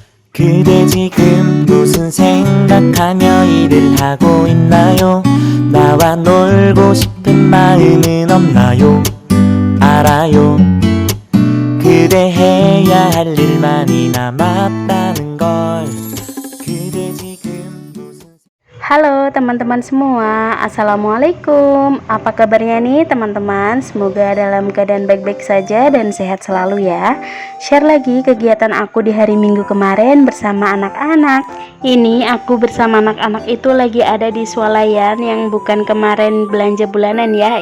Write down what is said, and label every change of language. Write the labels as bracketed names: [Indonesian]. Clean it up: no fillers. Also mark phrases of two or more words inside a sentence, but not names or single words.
[Korean] 그대 지금 무슨 생각하며 일을 하고 있나요? 나와 놀고 싶은 마음은 없나요? 알아요. 그대 해야 할 일만이 남았다는 걸. 그대 지금 무슨 [Indonesian] Halo teman-teman semua, Assalamualaikum. Apa kabarnya nih teman-teman? Semoga dalam keadaan baik-baik saja dan sehat selalu ya. Share lagi kegiatan aku di hari Minggu kemarin bersama anak-anak. Ini aku bersama anak-anak itu lagi ada di swalayan yang bukan kemarin belanja bulanan ya.